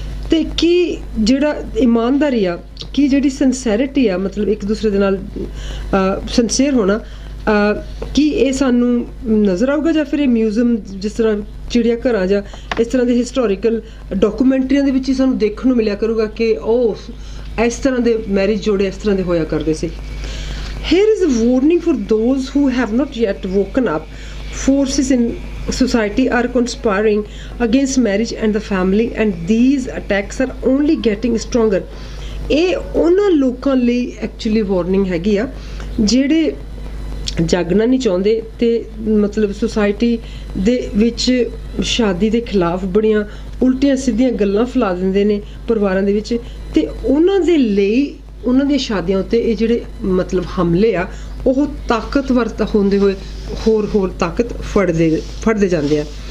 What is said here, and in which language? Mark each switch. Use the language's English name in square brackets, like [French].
[Punjabi] ਤੇ ਕੀ ਜਿਹੜਾ ਇਮਾਨਦਾਰੀ ਆ, ਕੀ ਜਿਹੜੀ ਸਿੰਸੈਰਿਟੀ ਆ, ਮਤਲਬ ਇੱਕ ਦੂਸਰੇ ਦੇ ਨਾਲ ਸਿੰਸੀਅਰ ਹੋਣਾ, ਕੀ ਇਹ ਸਾਨੂੰ ਨਜ਼ਰ ਆਊਗਾ, ਜਾਂ ਫਿਰ ਇਹ ਮਿਊਜ਼ੀਅਮ ਜਿਸ ਤਰ੍ਹਾਂ ਚਿੜੀਆ ਘਰਾਂ ਜਾਂ ਇਸ ਤਰ੍ਹਾਂ ਦੇ ਹਿਸਟੋਰੀਕਲ ਡਾਕੂਮੈਂਟਰੀਆਂ ਦੇ ਵਿੱਚ ਹੀ ਸਾਨੂੰ ਦੇਖਣ ਨੂੰ ਮਿਲਿਆ ਕਰੂਗਾ ਕਿ ਉਹ ਇਸ ਤਰ੍ਹਾਂ ਦੇ ਮੈਰਿਜ ਜੋੜੇ ਇਸ ਤਰ੍ਹਾਂ ਦੇ ਹੋਇਆ ਕਰਦੇ ਸੀ। [English] Here is a warning for those who have not yet woken up. Forces in society are conspiring against marriage and the family, and these attacks are only getting stronger. [Punjabi] ਇਹ ਉਹਨਾਂ ਲੋਕਾਂ ਲਈ ਐਕਚੁਅਲੀ ਵਾਰਨਿੰਗ ਹੈਗੀ ਆ ਜਿਹੜੇ ਜਾਗਣਾ ਨਹੀਂ ਚਾਹੁੰਦੇ ਤੇ ਮਤਲਬ ਸੁਸਾਇਟੀ ਦੇ ਵਿੱਚ ਸ਼ਾਦੀ ਦੇ ਖਿਲਾਫ ਬੜੀਆਂ ਉਲਟੀਆਂ ਸਿੱਧੀਆਂ ਗੱਲਾਂ ਫੈਲਾ ਦਿੰਦੇ ਨੇ ਪਰਿਵਾਰਾਂ ਦੇ ਵਿੱਚ, ਤੇ ਉਹਨਾਂ ਦੇ ਲਈ ਉਹਨਾਂ ਦੀਆਂ ਸ਼ਾਦੀਆਂ ਉੱਤੇ ਇਹ ਜਿਹੜੇ ਮਤਲਬ ਹਮਲੇ ਆ ਉਹ ਤਾਕਤਵਰ ਹੁੰਦੇ ਹੋਏ ਹੋਰ ਤਾਕਤ ਫੜਦੇ ਜਾਂਦੇ ਆ।